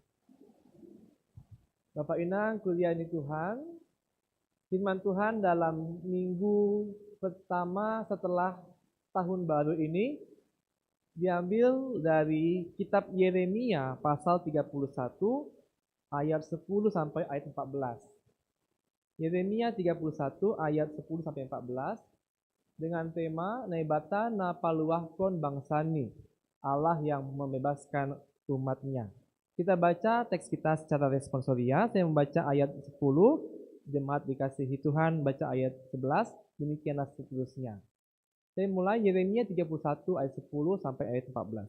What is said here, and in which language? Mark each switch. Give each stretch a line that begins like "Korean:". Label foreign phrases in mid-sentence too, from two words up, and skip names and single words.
Indonesian: Bapak Inang, kuliah ini Tuhan, firman Tuhan dalam minggu pertama setelah tahun baru ini diambil dari kitab Yeremia pasal 31 ayat 10 sampai ayat 14. Yeremia 31 ayat 10 sampai 14 dengan tema
Batak Simalungun: Nebata na paluahkon bangsani,
Indonesian: Allah yang membebaskan umatnya. Kita baca teks kita secara responsoria. Saya membaca ayat 10, jemaat dikasihi Tuhan baca ayat 11, demikianlah seterusnya. Saya mulai Yeremia 31 ayat 10 sampai ayat 14.